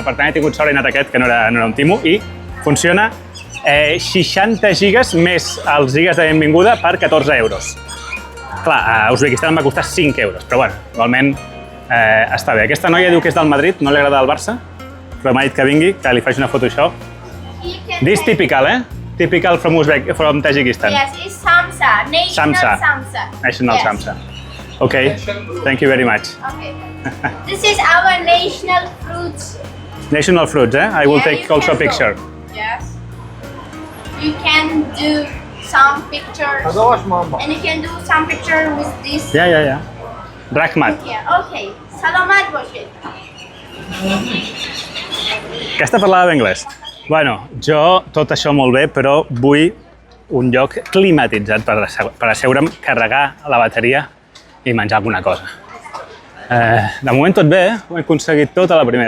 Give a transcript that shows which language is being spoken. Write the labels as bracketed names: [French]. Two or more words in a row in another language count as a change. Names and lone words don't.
[Catalan] Per tant, he tingut sort i he anat aquest, que no era un Timo, i funciona 60 gigas més els gigas de benvinguda per 14 euros. Clar, a Uzbekistan em va costar 5 euros, però bueno, igualment està bé. Aquesta noia diu que és del Madrid, no li agrada el Barça, però m'ha dit que vingui, que li faig una foto això. [English] This typical, Typical from Tajikistan. Yes, it's Samsa, National Samsa. National yes. Samsa. Okay, thank you very much. Okay. This is our national fruits. National fruits, I will take also a picture. Yes. You can do some pictures. And you can do some picture with this. Yeah. Rahmat. Yeah, okay. Salamat Bashir. [Catalan] Aquesta parlava d'anglès. Bueno, jo tot això molt bé, però vull un lloc climatitzat per asseure'm, carregar la bateria i menjar alguna cosa. De moment tot bé, ho he aconseguit tot a la primera.